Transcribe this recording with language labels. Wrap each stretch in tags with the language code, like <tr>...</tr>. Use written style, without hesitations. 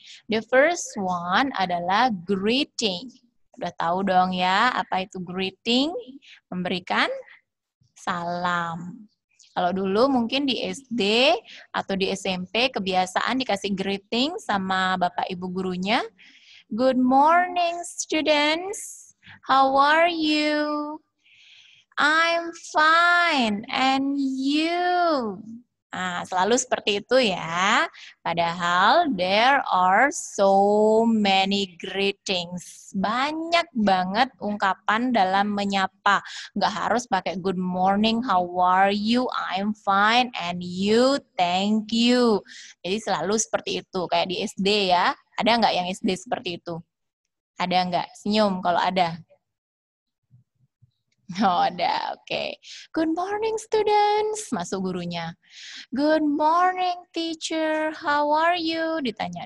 <en>The first one</en> <id>adalah greeting. Udah tahu dong ya apa itu greeting? Memberikan salam. Kalau dulu mungkin di SD atau di SMP kebiasaan dikasih greeting sama Bapak Ibu gurunya.</id> <en>Good morning students, how are you? I'm fine, and you?</en> <id>Nah, selalu seperti itu ya. Padahal</id> <en>there are so many greetings.</en> <id>Banyak banget ungkapan dalam menyapa. Nggak harus pakai</id> <en>good morning, how are you, I'm fine, and you, thank you.</en> <id>Jadi selalu seperti itu. Kayak di SD ya. Ada nggak yang SD seperti itu? Ada nggak? Senyum kalau ada. Oh, ada. Oke.</id> <en>Good morning, students.</en> <id>Masuk gurunya.</id> <en>Good morning, teacher. How are you?</en> <id>Ditanya.</id>